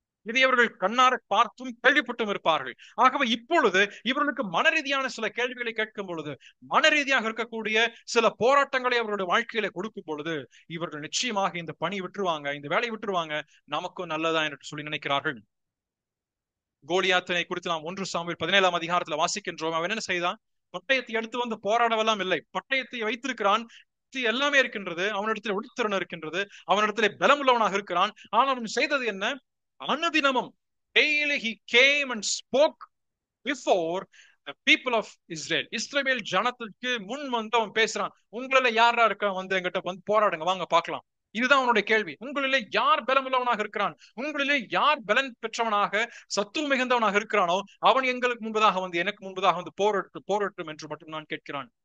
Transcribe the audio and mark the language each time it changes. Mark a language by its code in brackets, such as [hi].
[ta] இதை அவர்கள் கண்ணார பார்த்தும் கேள்விப்பட்டும் இருப்பார்கள். ஆகவே இப்பொழுது இவர்களுக்கு மனரீதியான சில கேள்விகளை கேட்கும் பொழுது, மனரீதியாக இருக்கக்கூடிய சில போராட்டங்களை அவர்களுடைய வாழ்க்கையில கொடுக்கும் பொழுது இவர்கள் நிச்சயமாக இந்த பணி விட்டுருவாங்க, இந்த வேலையை விட்டுருவாங்க, நமக்கும் நல்லதா என்று சொல்லி நினைக்கிறார்கள். கோலியாத்தினை குறித்து நாம் 1 சாமுவேல் 17ஆம் அதிகாரத்துல வாசிக்கின்றோம். அவன் என்ன செய்தான்? பட்டயத்தை எடுத்து போராடவெல்லாம் இல்லை, பட்டயத்தை வைத்திருக்கிறான், எல்லாமே இருக்கின்றது, அவனிடத்துல ஒளித்திறன் இருக்கின்றது, அவனிடத்துல பலம் உள்ளவனாக இருக்கிறான். ஆனால் அவன் செய்தது என்ன? அனுதினமும் [en] daily he came and spoke before the people of Israel. [ta] இஸ்ரவேல் ஜனத்துக்கு முன் அவன் பேசுறான். உங்கள யாரா இருக்கா? எங்கிட்ட போராடுங்க, வாங்க பார்க்கலாம். இதுதான் அவனுடைய கேள்வி. உங்களிலே யார் பலமுள்ளவனாக இருக்கிறான்? உங்களிலே யார் பலன் பெற்றவனாக சத்துவ மிகுந்தவனாக இருக்கிறானோ அவன் எங்களுக்கு முன்பதாக வந்து எனக்கு முன்பதாக வந்து போரட்டும் என்று மட்டும் நான் கேட்கிறான்.